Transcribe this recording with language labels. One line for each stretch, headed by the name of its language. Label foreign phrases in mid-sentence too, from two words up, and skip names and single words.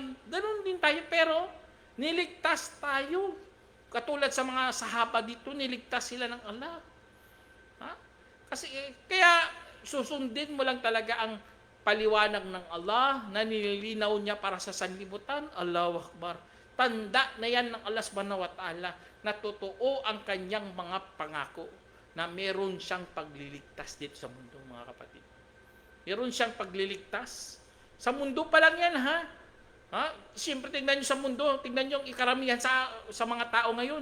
Filipino: Ganun din tayo, pero niligtas tayo. Katulad sa mga sahaba dito, niligtas sila ng Allah. Kasi kaya susundin mo lang talaga ang paliwanag ng Allah na nililinaw niya para sa sanlibutan.
Arabic: الله أكبر.
Filipino: Tanda na yan ng
Arabic: الله سبحانه وتعالى
Filipino: na totoo ang kanyang mga pangako na meron siyang pagliligtas dito sa mundo, mga kapatid. Meron siyang pagliligtas. Sa mundo pa lang yan, Siyempre, tingnan nyo sa mundo, tingnan nyo ang ikaramihan sa mga tao ngayon.